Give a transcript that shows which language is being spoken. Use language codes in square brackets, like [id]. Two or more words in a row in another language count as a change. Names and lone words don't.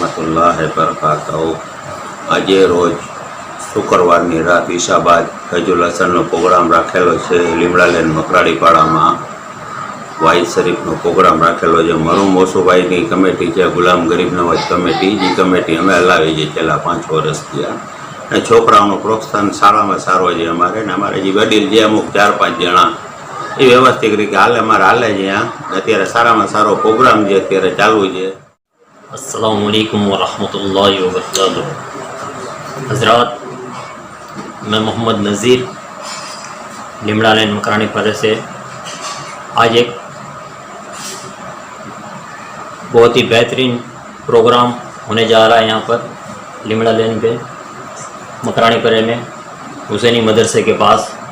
[ar] الله वबरकातहू। [gu] આજે રોજ શુક્રવારની રાત ઈશા બાદ ફૈજુલ હસનનો પ્રોગ્રામ રાખેલો છે લીમડાલેન મકરાડીપાડામાં। વાઇઝ શરીફનો પ્રોગ્રામ રાખેલો છે। મરૂમ મોસુભાઈની કમિટી છે, ગુલામ ગરીબ નવાજ કમિટી, એ કમિટી અમે હલાવી છે છેલ્લા 5 વર્ષથી। અને છોકરાઓનું પ્રોત્સાહન સારામાં સારો છે અમારે ને અમારે જે વડીલ જે અમુક 4-5 જણા એ વ્યવસ્થિત રીતે અમારે હાલે છે। અત્યારે સારામાં સારો પ્રોગ્રામ જે અત્યારે ચાલુ છે। [ar] السلام عليكم ورحمة الله وبركاته. [hi] हज़रात, मैं मोहम्मद नज़ीर लिमड़ा लेन मकराड़ीपाड़ा से आज एक बहुत ही बेहतरीन प्रोग्राम होने जा रहा है यहाँ पर लिमड़ा लेन पे मकराड़ीपाड़ा में हुसैनी मदरसे के पास।